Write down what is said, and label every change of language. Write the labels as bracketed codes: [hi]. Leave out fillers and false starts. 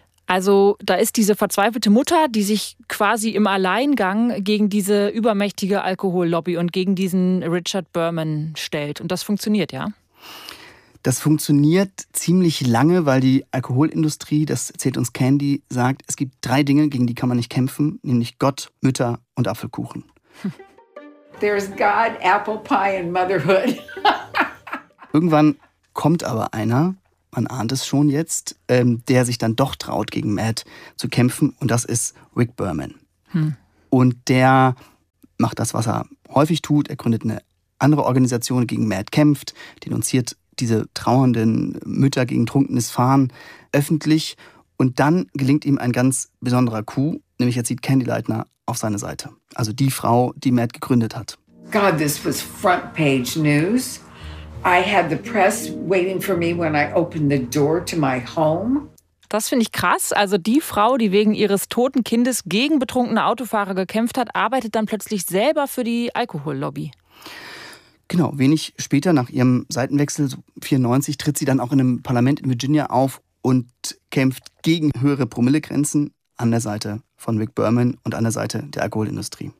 [de] Also da ist diese verzweifelte Mutter, die sich quasi im Alleingang gegen diese übermächtige Alkohollobby und gegen diesen Richard Berman stellt. Und das funktioniert, ja? Das funktioniert ziemlich lange, weil die Alkoholindustrie, das erzählt uns Candy, sagt, es gibt drei Dinge, gegen die kann man nicht kämpfen, nämlich Gott, Mütter und Apfelkuchen. [en] There's God, apple pie and motherhood. [de] Irgendwann kommt aber einer, man ahnt es schon jetzt, der sich dann doch traut, gegen Matt zu kämpfen. Und das ist Rick Berman. Hm. Und der macht das, was er häufig tut. Er gründet eine andere Organisation, gegen Matt kämpft, denunziert diese trauernden Mütter gegen trunkenes Fahren öffentlich. Und dann gelingt ihm ein ganz besonderer Coup. Nämlich, er zieht Candy Leitner auf seine Seite. Also die Frau, die Matt gegründet hat. [en] God, this was front page news. I had the press waiting for me when I opened the door to my home. [de] Das finde ich krass. Also die Frau, die wegen ihres toten Kindes gegen betrunkene Autofahrer gekämpft hat, arbeitet dann plötzlich selber für die Alkohollobby. Genau, wenig später nach ihrem Seitenwechsel, so 94, tritt sie dann auch in einem Parlament in Virginia auf und kämpft gegen höhere Promillegrenzen an der Seite von Rick Berman und an der Seite der Alkoholindustrie.